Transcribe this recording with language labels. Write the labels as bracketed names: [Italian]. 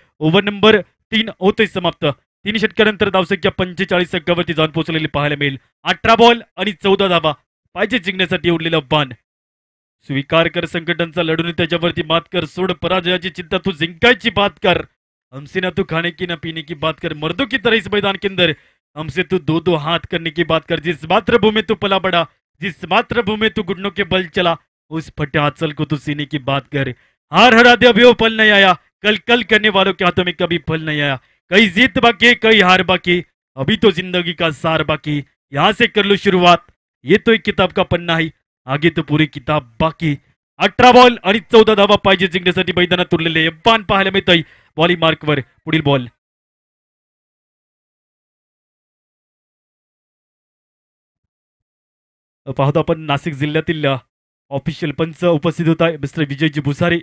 [Marathi] Over number 3 होतोय समाप्त. 3 षटकानंतर धावसंख्या 45 अंकावरती जाऊन पोहोचलेली पाहायला मिळेल. 18 बॉल आणि 14 धावा पाहिजे जिंकण्यासाठी उडलेलं बाण. स्वीकार कर संकटांचा लढून त्याच्यावरती मात कर, सोड पराजयाची चिंता, तू जिंकायची बात कर. [Hindi] हमसे ना तू खाने की ना पीने की बात कर, मर्दों की तरह इस मैदान के अंदर हमसे तू 2-2 हाथ करने की बात कर. जिस मातृभूमि तू पला बड़ा, जिस मातृभूमि तू घुटनों के बल चला, उस फटे आंचल को तू सीने की बात कर. हार हरा दे अभी वो पल नहीं आया, कल कल करने वालों के हाथों में कभी फल नहीं आया. कई जीत बाकी, कई हार बाकी, अभी तो जिंदगी का सार बाकी. यहाँ से कर लो शुरुआत, ये तो एक किताब का पन्ना है, आगे तो पूरी किताब बाकी. [Marathi] 18 बॉल आणि 14 धावा पाहिजे जिंकण्यासाठी मैदानात उरलेले बाण पाहायला मिळतंय. बॉलिंग मार्कवर पुढील बॉल. पाहतो आपण नाशिक जिल्ह्यातील ऑफिशियल पंच उपस्थित होत आहे मिस्टर विजयजी भुसारे.